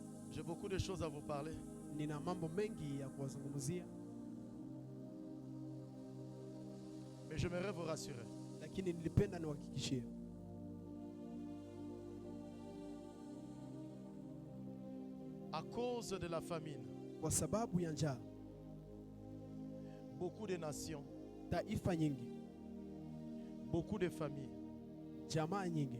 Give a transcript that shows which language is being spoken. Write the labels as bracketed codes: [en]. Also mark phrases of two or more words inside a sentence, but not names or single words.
[fr] J'ai beaucoup de choses à vous parler. [sw] Nina mambo mengi ya kuwazungumzia, [fr] Mais j'aimerais vous rassurer. [sw] lakini nilipenda niwahakikishie [fr] À cause de la famine, [sw] kwa sababu ya njaa, [fr] beaucoup de nations, [sw] taifa nyingi, [fr] beaucoup de familles, [sw] jamaa nyingi,